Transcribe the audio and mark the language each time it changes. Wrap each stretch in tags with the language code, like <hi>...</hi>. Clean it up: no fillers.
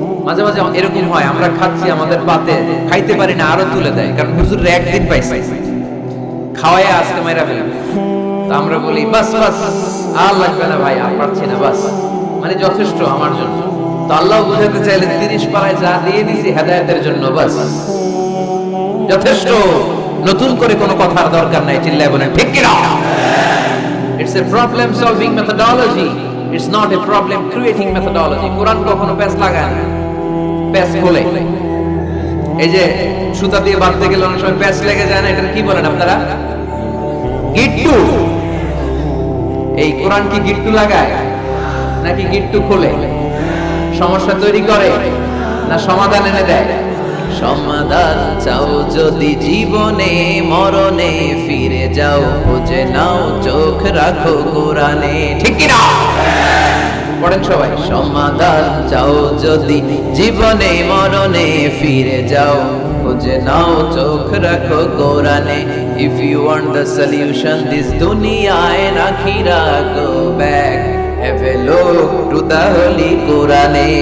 <bn>মাঝে মাঝে এরকম হয়, আমরা খাচ্ছি, আমাদের পাতে খাইতে পারি না, আরো তুলে দেয়, কারণ হুজুর একদিন পাইছে খাওয়ায় আজকে মেরা ফেলবে। তো আমরা বলি বাস বাস, আর লাগবে না ভাই, আর পারছি না, বাস মানে যথেষ্ট আমার জন্য। তো আল্লাহ বুঝাতে চাইলেন 30 পারায় যা দিয়ে দিছি হেদায়েতের জন্য, বাস যথেষ্ট, নতুন করে কোনো কথার দরকার নাই। চিল্লায় বলেন ঠিক কি না?</bn> <en>It's a problem solving methodology, it's not a problem creating methodology.</en> <bn>কোরআন কখনো প্যাচ লাগায় না, প্যাচ খোলে। এই যে সুতা দিয়ে বাঁধতে গেলে অনেক সময় প্যাচ লেগে যায় না, এটা কি বলেন আপনারা? গিট্টু। এই কোরআন কি গিট্টু লাগায় নাকি গিট্টু খোলে? সমস্যা তৈরি করে না সমাধান এনে দেয়? সমাধান চাও যদি জীবনে মরণে, ফিরে যাও খুঁজে নাও, চোখ রাখো কোরআনে, ঠিক কি না? পড়েন সবাই। সমাধান চাও যদি জীবনে মরণে, ফিরে যাও খুঁজে নাও, চোখ রাখো কোরআনে।</bn> <en>If you want the solution this dunya and akhirah, go back, have a look to the holy Quran.</en>